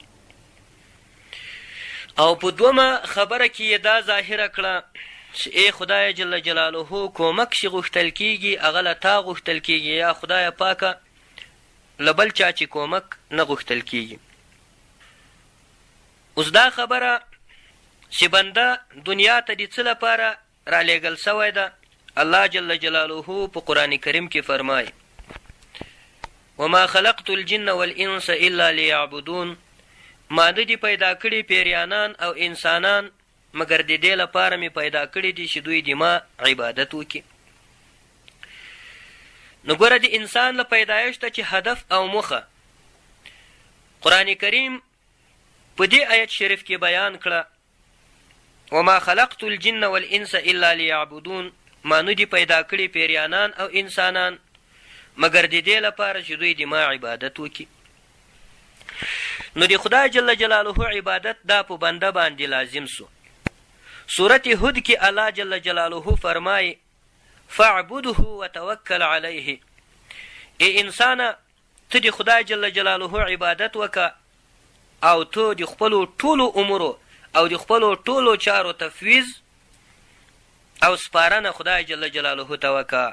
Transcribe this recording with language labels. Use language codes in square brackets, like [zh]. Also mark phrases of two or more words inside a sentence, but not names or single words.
[ps] او په دومه خبره کې یې دا ظاهره کړه چې ای خدای [ar] جل جلاله [ps] کومک چې غوښتل کېږي هغه له تا غوښتل کېږي، یا خدای پاکه له بل چا چې کومک نه غوښتل کېږي. اوس دا خبره چې بنده دنیا ته د څه لپاره رالیږل سوی ده، الله [ar] جل جلاله [ps] په قرآن کریم کې فرمایي [ar] وما خلقت الجن والانس الا لیعبدون، [ps] ما نه دي پیدا کړي پیریانان او انسانان مګر د دې لپاره مې پیدا کړي دي چې دوی د ما عبادت وکړي. نو ګوره د انسان له پیدایشته چې هدف او موخه قرآن کریم په دې آیت شریف کې بیان کړه [ar] وما خلقت الجن والانس الا لیعبدون، [ps] ما نه دي پیدا کړي پیریانان او انسانان مګر د دې لپاره چې دوی د ما عبادت وکړي. نو د خدای [ar] جل جلاله [ps] عبادت دا په بنده باندې لازم سو. سورت هود کې الله [ar] جل جلاله [ps] فرمایي [ar] فاعبده وتوکل علیه، [ps] ای انسانه ته د خدای [ar] جل جلاله [ps] عبادت وکه او ته د خپلو ټولو امورو او د خپلو ټولو چارو تفویض او سپارنه خدای [ar] جل جلاله [ps] ته وکه.